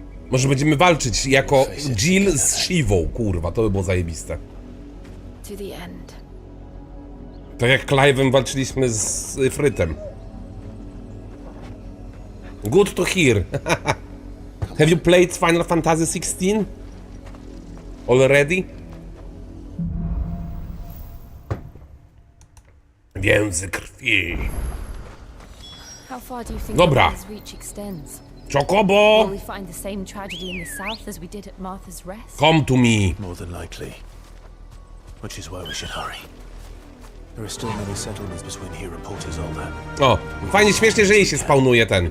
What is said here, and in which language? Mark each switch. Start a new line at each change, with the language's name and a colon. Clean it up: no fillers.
Polish: Może będziemy walczyć jako Jill z Shivą, kurwa, to by było zajebiste.
English: To the end.
Polish: Tak jak Clive'em walczyliśmy z Frytem.
English: Good to hear. Have you played Final Fantasy XVI? Already?
Polish: Więzy krwi.
English: How far do you think
Polish: Dobra.
English: his reach extends? Chocobo! Will we find the same tragedy in the south as we did at Martha's Rest? Come to me. More than likely. Which is why we should hurry. There are still many settlements between here and Port Isolde.
Polish: O, fajnie, śmiesznie, że jej się spawnuje ten.